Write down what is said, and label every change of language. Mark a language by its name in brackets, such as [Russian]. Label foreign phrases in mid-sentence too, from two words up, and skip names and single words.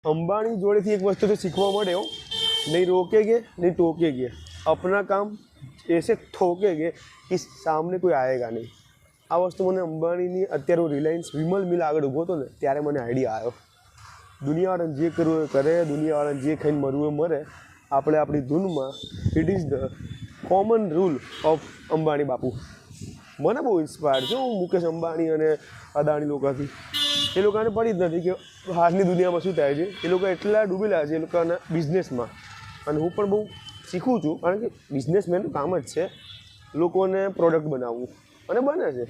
[Gujarati] અંબાણી જોડે થી એક વસ્તુ તો શીખવા મળે હો, [Hindi] नहीं रोकेंगे नहीं टोकेंगे, अपना काम ऐसे ठोकेंगे कि सामने कोई आएगा नहीं। [Gujarati] આ વસ્તુ મેં અંબાણી અત્યારે રિલાયન્સ વિમલ મિલ આગળ ઊભો તો ને ત્યારે મેં આઇડિયા આવ્યો। દુનિયાવાળાને જે કરવું એ કરે, દુનિયાવાળાને જે ખાઈને મરવું એ મરે, આપણે આપણી ધૂનમાં। [English] It is the common rule of Ambani બાપુ। [Gujarati] મને બહુ ઇન્સ્પાયર છું હું મુકેશ અંબાણી અને અદાણી લોકોથી। એ લોકોને પડી જ નથી કે બહારની દુનિયામાં શું થાય છે। એ લોકો એટલા ડૂબેલા છે એ લોકોના બિઝનેસમાં, અને હું પણ બહુ શીખું છું, કારણ કે બિઝનેસમેનનું કામ જ છે લોકોને પ્રોડક્ટ બનાવવું, અને બને છે।